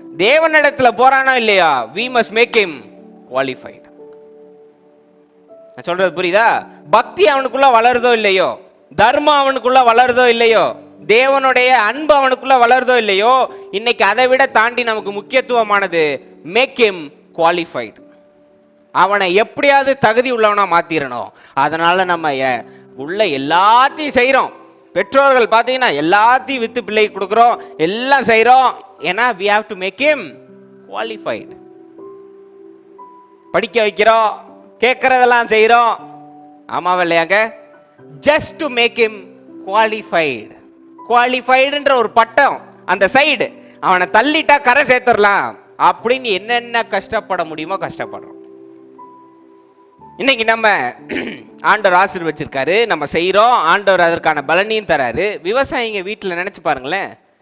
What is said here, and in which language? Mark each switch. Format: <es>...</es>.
<ta>தேவனிடத்துல போறானா இல்லையா,</ta> <en>we must make him qualified.</en> <ta>நான் சொல்றது புரியுதா? பக்தி அவனுக்குள்ள வளருதோ இல்லையோ, தர்மம் அவனுக்குள்ள வளருதோ இல்லையோ, தேவனுடைய அன்பு அவனுக்குள்ள வளருதோ இல்லையோ, இன்னைக்கு அதை விட தாண்டி நமக்கு முக்கியத்துவமானது</ta> <en>Make him qualified.</en> <ta>அவனை எப்படியாவது தகுதி உள்ளவனா மாத்திரணும். அதனால நம்ம உள்ள எல்லாத்தையும் செய்யறோம். பெற்றோர்கள் பார்த்தீங்கன்னா எல்லாத்தையும் வித்து பிள்ளை கொடுக்குறோம், எல்லாம் செய்யறோம். ஏன்னா</ta> <en>we have to make him qualified.</en> <ta>படிக்க வைக்கிறோம், கேட்கறதெல்லாம் செய்யறோம். ஆமாவா இல்லையாங்க?</ta> <en>just to make him qualified.</en> <ta>குவாலிஃபைடுன்ற ஒரு பட்டம், அந்த சைடு அவனை தள்ளிட்டா கரை சேர்த்துடலாம் அப்படின்னு என்னென்ன கஷ்டப்பட முடியுமோ கஷ்டப்படுறோம். இன்னைக்கு நம்ம ஆண்டவர் ஆசீர்வச்சிருக்காரு, நம்ம செய்கிறோம், ஆண்டவர் அதற்கான பலனையும் தராரு. விவசாயிங்க வீட்டில் நினச்சி பாருங்களேன்,</ta>